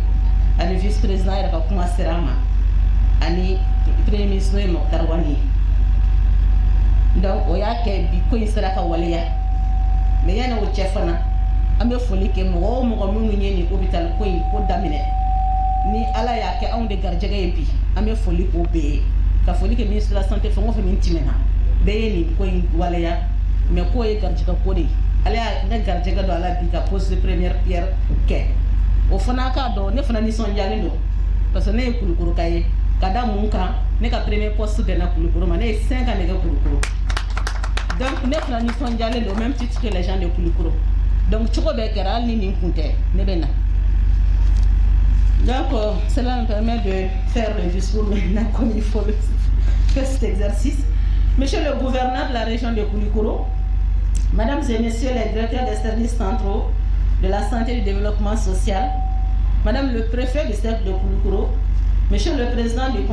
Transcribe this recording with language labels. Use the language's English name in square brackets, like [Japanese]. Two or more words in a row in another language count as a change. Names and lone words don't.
[Bambara] ani [French] vice président [Bambara] yɛrɛ ka kuma sera an ma ani [French] premier ministre [Bambara] ye Mɔkutari Wani ye donc o y'a kɛ bi ko in sera ka waleya mais yanni o cɛ fana an bɛ foli kɛ mɔgɔ o mɔgɔ minnu ye nin hôpital ko in ko daminɛ ni Ala y'a kɛ anw de garijɛgɛ ye bi an bɛ foli k'o bɛɛ ye ka foli kɛ [French] ministre de la santé [Bambara] fɛn o fɛn min tɛmɛna bɛɛ ye nin ko in waleya mais k'o ye garijɛgɛ ko de ye ale y'a ne garijɛgɛ don a la bi ka [French] pose première pierre [Bambara] kɛ o fana k'a dɔn ne fana nisɔndiyalen don parce que ne ye Kulukoroka ye ka da mun kan ne ka [French] premier poste [Bambara] bɛnna Kulukoro ma ne ye 5 ans de kɛ Kulukoro donc ne fana nisɔndiyalen don [French] au même titre que les gens de Kulukoro [Bambara] donc cogo bɛɛ kɛra hali ni nin kun tɛ ne bɛ na donc [French] cela me permet de faire le discours maintenant comme il faut faire cet exercice. Monsieur le gouverneur de la région de Kulukoro, Mesdames et Messieurs les directeurs des services centraux de la santé et du développement social, Madame le préfet du cercle de Kulukoro, Monsieur le président du